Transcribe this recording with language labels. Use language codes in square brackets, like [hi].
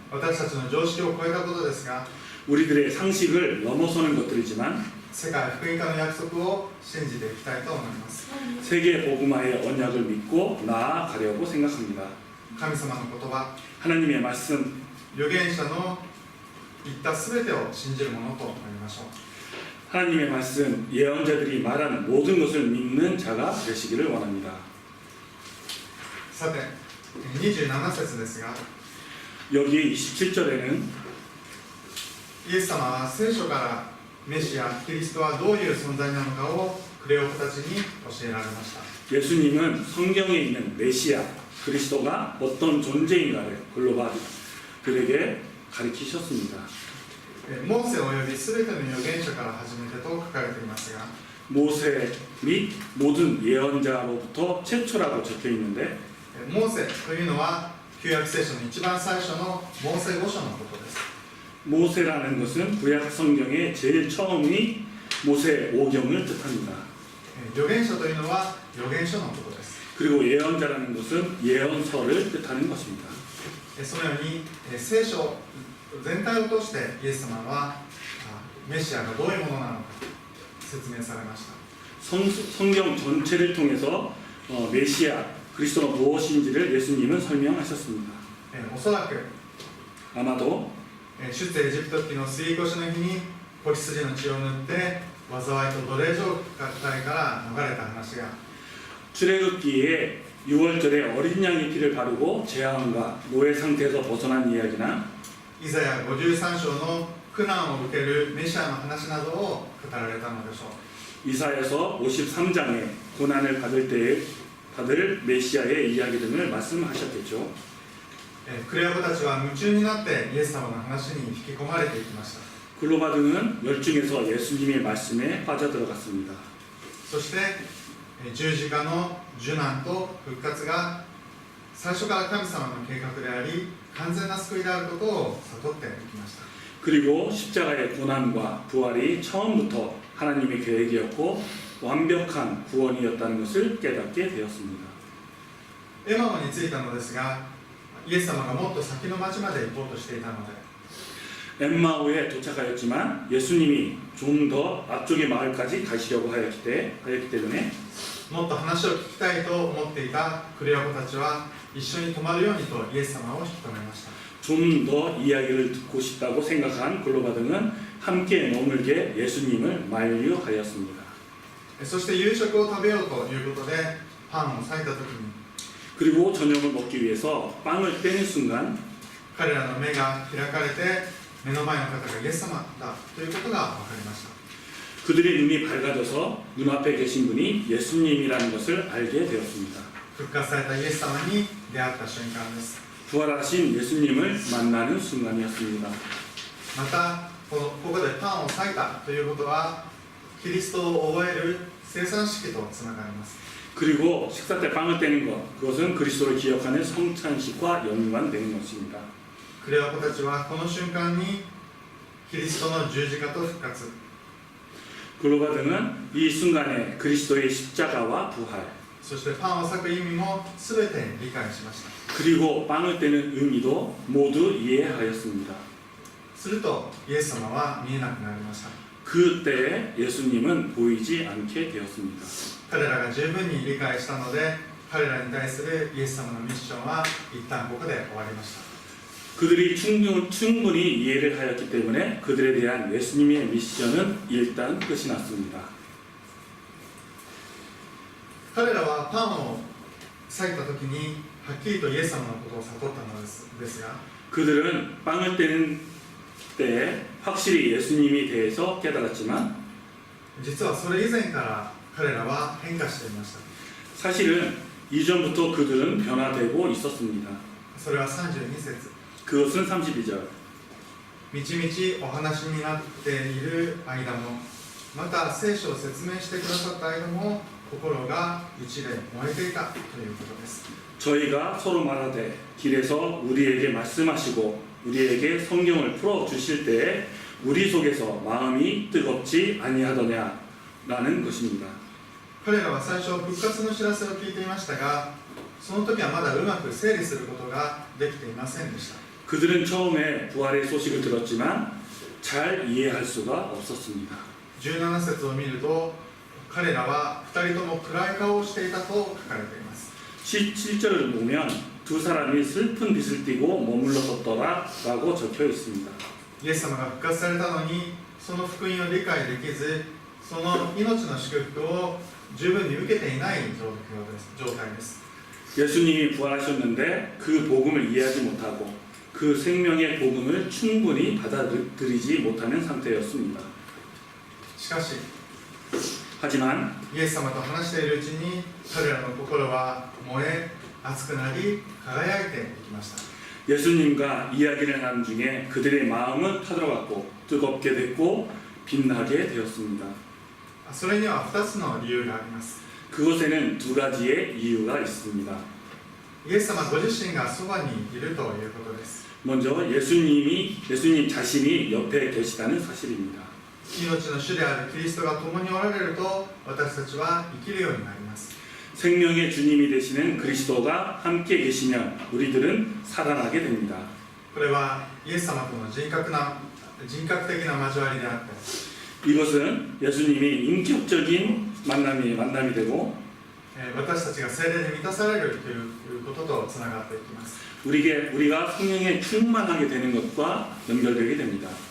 [ja] 私たちの常識を超えたことですが、 [ko] 우리들의 상식을 넘어서는 것들이지만 [ja] 世界福音化の約束を信じていきたいと思います。 [ko] 세계 복음화의 언약을 믿고 나아가려고 생각합니다. [ja] 神様の言葉、 [ko] 하나님의 말씀, [ja] 預言者の言ったすべてを信じるものとなりましょう。 [ko] 하나님의 말씀, 예언자들이 말한 모든 것을 믿는 자가 되시기를 원합니다. [ja] さて、27節ですが、 [ko] 여기 27절에는 [ja] イエス様は聖書からメシア、キリストはどういう存在なのかをクレオパたちに教えられました。 [ko] 예수님은 성경에 있는 메시아, 그리스도가 어떤 존재인가를 글로바들에게 가르치셨습니다. [ja] モーセおよびすべての預言者から始めてと書かれていますが、 [ko] 모세 및 모든 예언자로부터 최초라고 적혀 있는데 [ja] モーセというのは旧約聖書の一番最初のモーセ五書のことです。 [ko] 모세라는 것은 구약 성경의 제일 처음이 모세 오경을 뜻합니다. [ja] 預言者というのは預言書のことです。 [ko] 그리고 예언자라는 것은 예언서를 뜻하는 것입니다. [ja] そのように聖書全体を通してイエス様はメシアがどういうものなのか説明されました。 [ko] 성경 전체를 통해서 메시아, 그리스도가 무엇인지를 예수님은 설명하셨습니다. [ja] おそらく [ko] 아마도 [ja] 出エジプト記の杉越の日に子羊の血を塗って災いと奴隷状態から逃れた話が [ko] 출애굽기에 6월절에 어린 양의 피를 바르고 재앙과 노예 상태에서 벗어난 이야기나 [ja] イザヤ53章の苦難を受けるメシアの話などを語られたのでしょう。 [ko] 이사야서 53장에 고난을 받을 메시아의 이야기 등을 말씀하셨겠죠. [ja] クレオパたちは夢中になってイエス様の話に引き込まれていきました。 [ko] 글로바등은 열중해서 예수님의 말씀에 빠져들어갔습니다. [ja] そして十字架の受難と復活が最初から神様の計画であり完全な救いであることを悟っていきました。 [ko] 그리고 십자가의 고난과 부활이 처음부터 하나님의 계획이었고 완벽한 구원이었다는 것을 깨닫게 되었습니다. [ja] エマオに着いたのですがイエス様がもっと先の町まで行こうとしていたので [ko] 엠마오에 도착하였지만 예수님이 좀 더 앞쪽의 마을까지 가시려고 하였기 때문에 [ja] もっと話を聞きたいと思っていたクレオパたちは一緒に泊まるようにとイエス様を引き止めました。 [ko] 좀 더 이야기를 듣고 싶다고 생각한 글로바등은 함께 머물게 예수님을 만류하였습니다. [ja] そして夕食を食べようということでパンを裂いたときに [ko] 그리고 저녁을 먹기 위해서 빵을 떼는 순간 [ja] 彼らの目が開かれて目の前の方がイエス様だということが分かりました。 [ko] 그들의 눈이 밝아져서 눈앞에 계신 분이 예수님이라는 것을 알게 되었습니다. [ja] 復活されたイエス様に出会った瞬間です。 [ko] 부활하신 예수님을 만나는 순간이었습니다. [ja] またここでパンを裂いたということはキリストを覚える生産式とつながります。 [ko] 그리고 식사 때 빵을 떼는 것, 그것은 그리스도를 기억하는 성찬식과 연관되는 것입니다. [ja] クレオパたちはこの瞬間にキリストの十字架と復活 [ko] 글로바드는 이 순간에 그리스도의 십자가와 부활, [ja] そしてパンを裂く意味も全て理解しました [ko] 그리고 빵을 떼는 의미도 모두 이해하였습니다. [ja] するとイエス様は見えなくなりました [ko] 그때 예수님은 보이지 않게 되었습니다. [ja] 彼らが十分に理解したので彼らに対するイエス様のミッションは一旦ここで終わりました [ko] 그들이 충분히 이해를 하였기 때문에 그들에 대한 예수님의 미션은 일단 끝이 났습니다. [ja] 彼らはパンを裂いた時にはっきりとイエス様のことを悟ったのですが [ko] 그들은 빵을 떼는 때 확실히 예수님에 대해서 깨달았지만 [ja] 実はそれ以前から彼らは変化していました [ko] 사실은 이전부터 그들은 변화되고 있었습니다. [ja] それは32節 [ko] 그것은 32절. [ja] みちみちお話になっている間もまた聖書を説明してくださった間も心が内で燃えていたということです [ko] 저희가 서로 말하되 길에서 우리에게 말씀하시고 우리에게 성경을 풀어주실 때에 우리 속에서 마음이 뜨겁지 아니하더냐라는 것입니다. [ja] 彼らは最初復活の知らせを聞いていましたがその時はまだうまく整理することができていませんでした [ko] 그들은 처음에 부활의 소식을 들었지만 잘 이해할 수가 없었습니다. [ja] 17節を見ると彼らは2人とも暗い顔をしていたと書かれています [ko] 17절을 보면 두 사람이 슬픈 빛을 띠고 머물렀었더라라고 적혀 있습니다. [ja] イエス様が復活されたのにその福音を理解できずその命の祝福を十分に受けていない状態です [ko] 예수님이 부활하셨는데 그 복음을 이해하지 못하고 그 생명의 복음을 충분히 받아들이지 못하는 상태였습니다. [ja] しかし [ko] 하지만 [ja] イエス様と話しているうちに彼らの心は燃え熱くなり輝いていきました [ko] 예수님과 이야기를 하는 중에 그들의 마음은 타들어갔고 뜨겁게 됐고 빛나게 되었습니다. [ja] それには2つの理由があります [ko] 그것에는 두 가지의 이유가 있습니다. [ja] イエス様ご自身がそばにいるということです [ko] 먼저 예수님 자신이 옆에 계시다는 사실입니다. [ja] 命の主であるキリストが共におられると私たちは生きるようになります [ko] 생명의 주님이 되시는 그리스도가 함께 계시면 우리들은 살아나게 됩니다. [ja] これはイエス様との人格的な交わりであって [ko] 이것은 예수님이 인격적인 만남이 되고 [ja] 私たちが聖霊で満たされるということとつながっていきます [ko] 우리가 성령에 충만하게 되는 것과 연결되게 됩니다.